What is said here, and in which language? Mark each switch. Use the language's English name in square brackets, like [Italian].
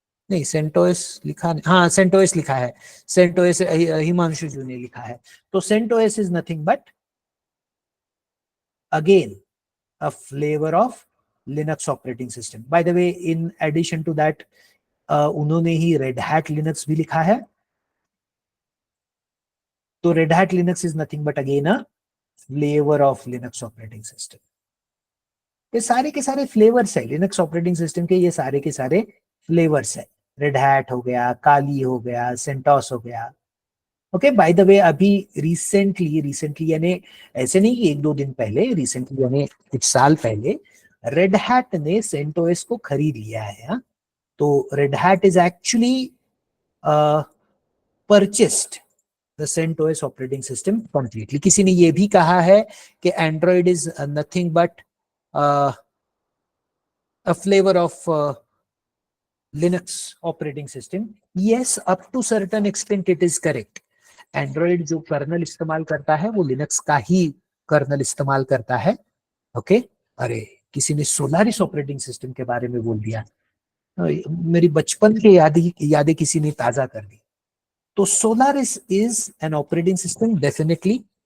[Hindi] नहीं, सेंटोस लिखा नहीं, हाँ सेंटोस लिखा है। सेंटोस हिमांशु जी ने लिखा है। [English] तो CentOS is nothing but again a flavor of Linux operating system. By the way, in addition to that, [Hindi] उन्होंने ही Red Hat Linux भी लिखा है। [English] तो Red Hat Linux is nothing but again a flavor of Linux operating system. [Hindi] ये सारे के सारे flavours है लिनक्स ऑपरेटिंग सिस्टम के, ये सारे के सारे फ्लेवर्स है। रेड हैट हो गया, काली हो गया, सेंटोस हो गया। ओके, बाय द वे अभी रिसेंटली यानी ऐसे नहीं कि एक दो दिन पहले, रिसेंटली यानी कुछ साल पहले रेड हैट ने सेंटोस को खरीद लिया है। हा? [English] तो Red Hat is actually purchased the CentOS operating system completely. [Hindi] किसी ने ये भी कहा है कि [English] Android is nothing but a flavor of Linux operating system. Yes, up to certain extent it is correct. [Hindi] Android जो कर्नल इस्तेमाल करता है वो लिनक्स का ही कर्नल इस्तेमाल करता है। ओके, अरे किसी ने सोलारिस ऑपरेटिंग सिस्टम के बारे में बोल दिया, मेरी बचपन की यादें किसी ने ताजा कर दी। [English] तो Solaris is an operating system definitely.